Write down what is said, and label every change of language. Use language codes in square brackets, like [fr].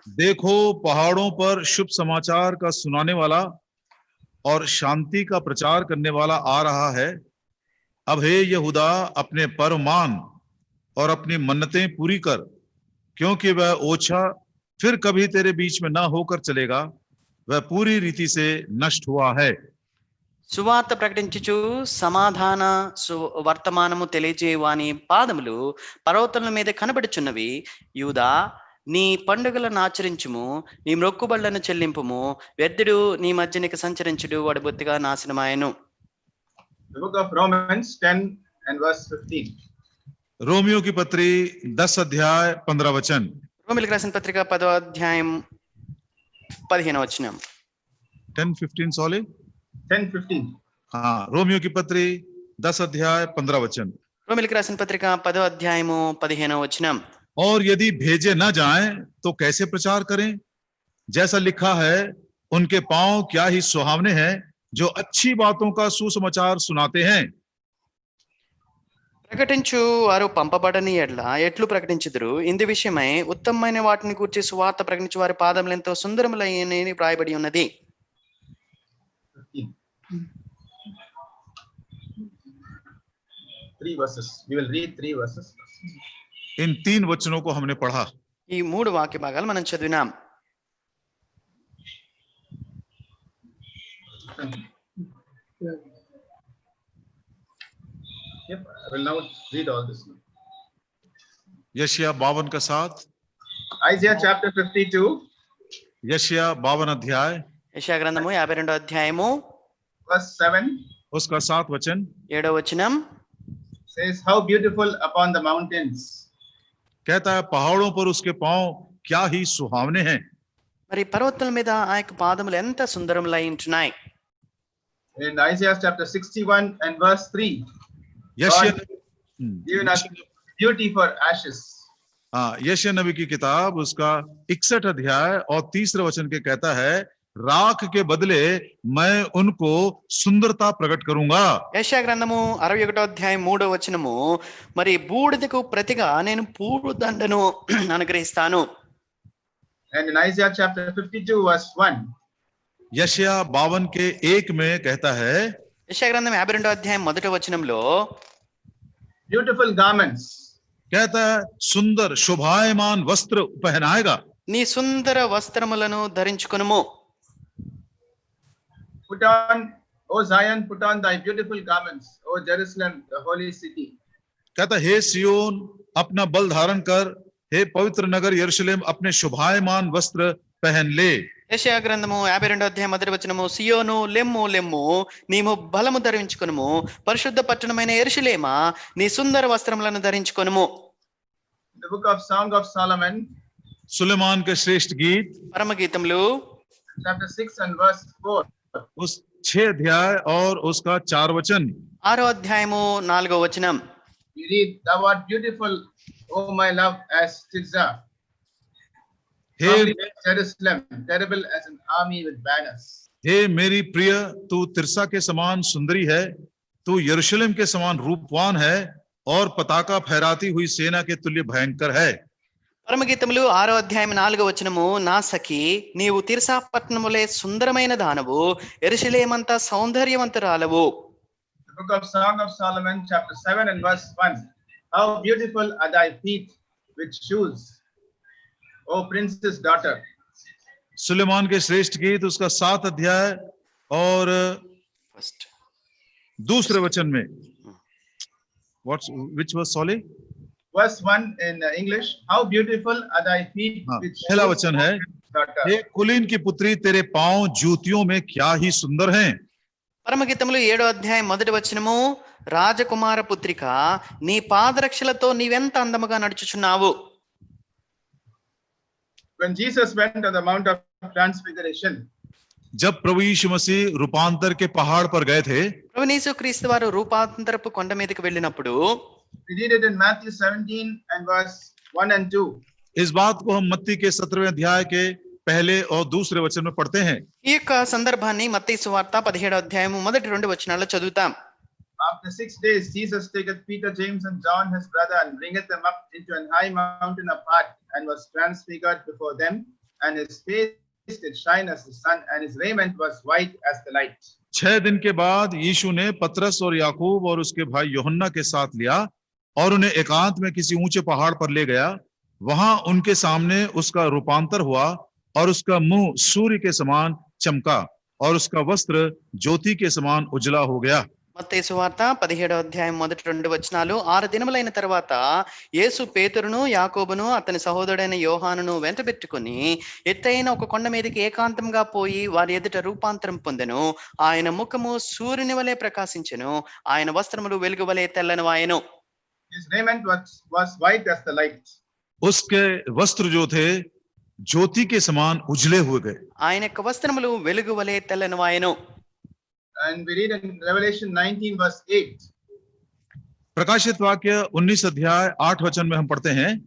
[hi] देखो पहाड़ों पर शुभ समाचार का सुनाने वाला और शांति का प्रचार करने वाला आ रहा है. अब हे यहूदा, अपने पर्व मान और अपनी मन्नतें पूरी कर, क्योंकि वह ओछा फिर कभी तेरे बीच में ना होकर चलेगा, वह पूरी रीति से नष्ट हुआ है. [te] సువార్త ప్రకటించుచు సమాధాన వర్తమానము తెలియజేయు వాని పాదములు పర్వతముల మీద కనబడుచున్నవి. యూదా, నీ పండుగలను ఆచరించుము, నీ మొక్కుబళ్లను చెల్లింపుము. వ్యర్థుడు నీ మధ్యనికి సంచరించుడు, వాడు బొత్తిగా నాశనమాయను. [en] The book of Romans 10 and verse 15. [hi] Romeo की पत्री 10 अध्याय 15 वचन. [te] రోమిలికి రాసిన పత్రిక 10వ అధ్యాయం 15వ వచనం. [en] 10:15 sorry 10:15. [hi] हाँ, रोमियो की पत्री 10 अध्याय 15 वचन. [te] రోమిలికి రాసిన పత్రిక 10వ అధ్యాయము 15వ వచనం. [hi] और यदि भेजे न जाएं तो कैसे प्रचार करें? जैसा लिखा है, उनके पांव क्या ही सुहावने हैं जो अच्छी बातों का सुसमाचार सुनाते हैं. [te] ప్రకటించు వారు పంపబడని ఎడ్ల ఎట్లు ప్రకటించుదురు? ఇందు విషయమై ఉత్తమమైన వాటిని కూర్చి సువార్త ప్రకటించు వారి పాదములు ఎంతో సుందరములైనని వ్రాయబడి ఉన్నది. 15. [en] 3 verses. We will read 3 verses. [hi] इन 3 वचनों को हमने पढ़ा. [te] ఈ 3 వాక్య భాగాలు మనం చదివినాం. [en] Yep, I will now read all this. [hi] यशायाह 52 का 7, [en] Isaiah chapter 52, [hi] यशायाह 52 अध्याय [te] యెషయా గ్రంథము 52వ అధ్యాయము [en] verse 7 [hi] उसका 7 वचन [te] 7వ వచనం. [en] says, "How beautiful upon the mountains [hi] कहता है, पहाड़ों पर उसके पांव क्या ही सुहावने हैं. [te] మరి పర్వతాల మీద ఆ యొక్క పాదములు ఎంత సుందరములై ఉంటున్నాయి. [en] In Isaiah chapter 61 and verse 3, [hi] यशायाह [en] given us beauty for ashes. [hi] हाँ, यशायाह नबी की किताब उसका 61 अध्याय और 3 वचन के कहता है, राख के बदले मैं उनको सुंदरता प्रकट करूंगा. [te] యెషయా గ్రంథము 61వ అధ్యాయం 3వ వచనము, మరి బూడిదకు ప్రతిగా నేను పూలదండను అనుగ్రహిస్తాను. [en] And in Isaiah chapter 52 verse 1, [hi] यशायाह 52 के 1 में कहता है, [te] యెషయా గ్రంథం 52వ అధ్యాయం 1వ వచనంలో [en] beautiful garments, [hi] कहता है सुंदर शोभायमान वस्त्र पहनाएगा. [te] నీ సుందర వస్త్రములను ధరించుకొనుము. [en] put on, O Zion, put on thy beautiful garments, O Jerusalem, the holy city. [hi] कहता हे सियोन अपना बल धारण कर, हे पवित्र नगर यरूशलेम अपने शोभायमान वस्त्र पहन ले. [te] యెషయా గ్రంథము 52వ అధ్యాయం 1వ వచనము, సియోను లెమ్ము లెమ్ము, నీవు బలము ధరించుకొనుము, పరిశుద్ధ పట్టణమైన యెరూషలేమా నీ సుందర వస్త్రములను ధరించుకొనుము. [en] The book of Song of Solomon, [hi] Suleman के श्रेष्ठ गीत [te] పరమ గీతములు [en] chapter 6 and verse 4. [hi] उस 6 अध्याय और उसका 4 वचन. [te] 6వ అధ్యాయము 4వ వచనం. [en] We read, "Thou art beautiful, O my love, as Tirzah, [hi] hey [en] Jerusalem, terrible as an army with banners." [hi] हे मेरी प्रिय, तू तिरसा के समान सुंदरी है, तू यरूशलेम के समान रूपवान है और पताका फहराती हुई सेना के तुल्य भयंकर है. [te] పరమ గీతములు 6వ అధ్యాయం 4వ వచనము, నా సఖి నీవు తిర్సా పట్టణములే సుందరమైన దానవు, యెరూషలేమంతా సౌందర్యవంతురాలవు. [en] The book of Song of Solomon, chapter 7 and verse 1. How beautiful are thy feet with shoes, O princess daughter. [hi] Suleman के श्रेष्ठ गीत उसका 7 अध्याय और दूसरे वचन में [en] which was sorry Verse 1 in English, how beautiful are thy feet with [hi] पहला [en] shoes, [hi] वचन [en] O [hi] है, [en] princess daughter. [hi] हे कुलीन की पुत्री तेरे पांव जूतियों में क्या ही सुंदर हैं. [te] పరమ గీతములు 7వ అధ్యాయం 1వ వచనము, రాజకుమార పుత్రిక నీ పాదరక్షలతో నీవెంత అందముగా నడుచుచున్నావు. [en] When Jesus went to the Mount of Transfiguration, [hi] जब प्रभु यीशु मसीह रूपांतर के पहाड़ पर गए थे, [te] ప్రభువు యేసుక్రీస్తు వారు రూపాంతరపు కొండ మీదకి వెళ్ళినప్పుడు, [en] we read it in Matthew 17 and verse 1 and 2. [hi] इस बात को हम मत्ती के 17वें अध्याय के पहले और दूसरे वचन में पढ़ते हैं. [te] ఈ యొక్క సందర్భాన్ని మత్తయి సువార్త 17వ అధ్యాయము మొదటి 2 వచనాల్లో చదువుతాం. [en] After 6 days, Jesus taketh Peter, James, and John his brother, and bringeth them up into an high mountain apart, and was transfigured before them, and his face did shine as the sun, and his raiment was white as the light. [hi] 6 दिन के बाद यीशु ने पतरस और याकूब और उसके भाई यूहन्ना के साथ लिया और उन्हें एकांत में किसी ऊंचे पहाड़ पर ले गया. वहां उनके सामने उसका रूपांतर हुआ और उसका मुंह सूर्य के समान चमका और उसका वस्त्र ज्योति के समान उजला हो गया। [te] మత్తయి సువార్త 17వ అధ్యాయం మొదటి 2 వచనాలు. 6 దినములైన తర్వాత యేసు పేతురును యాకోబును అతని సహోదరుడైన యోహానును వెంటబెట్టుకుని ఎత్తైన ఒక కొండ మీదకి ఏకాంతంగా పోయి వారి ఎదుట రూపాంతరం పొందెను. ఆయన ముఖము సూర్యుని వలె ప్రకాశించెను, ఆయన వస్త్రములు వెలుగు వలె తెల్లనివాయెను. [en] His raiment was white as the light. [hi] उसके वस्त्र जो थे ज्योति के समान उजले हुए गए। [te] ఆయన యొక్క వస్త్రములు వెలుగు వలె తెల్లనివాయెను. [en] And we read in Revelation 19 verse 8. [hi] प्रकाशित वाक्य 19 अध्याय 8 वचन में हम पढ़ते हैं,